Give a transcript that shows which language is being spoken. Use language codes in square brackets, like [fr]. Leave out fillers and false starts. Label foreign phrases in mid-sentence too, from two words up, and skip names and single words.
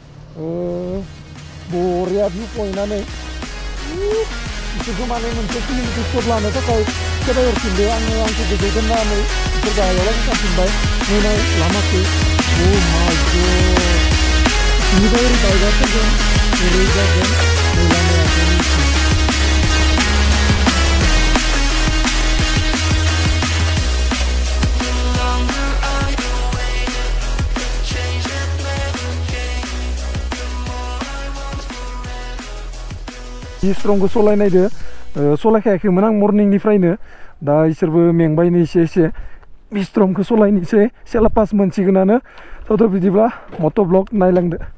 [brx] बरिया [en] view point. [brx] बिसोरखौ माने मोनसे फिलिमखौ शट लानो थाखाय खेदायहरफिनदो. आंखौ गोजौ दोननानै बिसोर गाहायाव लांफिनबाय. नुनाय लामाखौ. [en] Oh my god. [brx] बेनिफ्राय ओरै बाइकआ फैगोन ओरै जागोन लामायाथ' मिथियो स्ट्रंखौ सलायनायदो सलायखायाखैमोन आं मर्निंनिफ्रायनो दा इसोरबो मेंबायनो एसे स्ट्रंखौ सलायनोसै सेला पास मोनसिगोनानो थ' बिदिब्ला [en] moto vlog [brx] नायलांदो